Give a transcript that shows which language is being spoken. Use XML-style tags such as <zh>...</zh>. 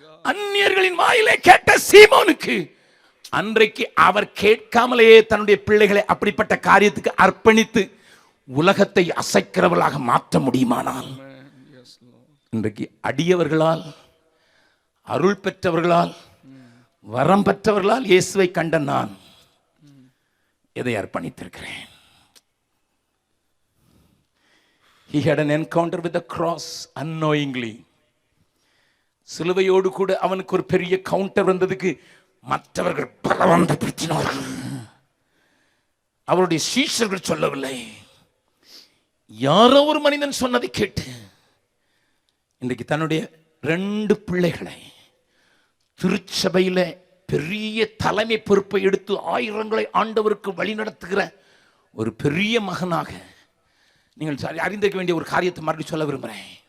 <ta>அந்நியர்களின் வாயிலே கேட்ட சீமோனுக்கு அன்றைக்கு அவர் கேட்காமலேயே தன்னுடைய பிள்ளைகளை அப்படிப்பட்ட காரியத்துக்கு அர்ப்பணித்து உலகத்தை அசைக்கிறவர்களாக மாற்ற முடியுமானால், இன்றைக்கு அடியவர்களால், அருள் பெற்றவர்களால், வரம் பெற்றவர்களால் இயேசுவை கண்ட நான் எதை அர்ப்பணித்திருக்கிறேன்?</ta> <en>He had an encounter with the cross unknowingly.</en> <ta>சிலுவையோடு கூட அவனுக்கு ஒரு பெரிய கவுண்டர் வந்ததுக்கு மற்றவர்கள் பலவந்தப்படுத்தினார்கள். அவருடைய சீஷர்கள் சொல்லவில்லை, யாரோ ஒரு மனிதன் சொன்னதை கேட்டு இன்றைக்கு தன்னுடைய 2 பிள்ளைகளை திருச்சபையில பெரிய தலைமை பொறுப்பை எடுத்து ஆயிரங்களை ஆண்டவருக்கு வழி நடத்துகிற ஒரு பெரிய மகனாக நீங்கள் அறிந்திருக்க வேண்டிய ஒரு காரியத்தை மறுபடியும் சொல்ல விரும்புகிறேன்.</ta>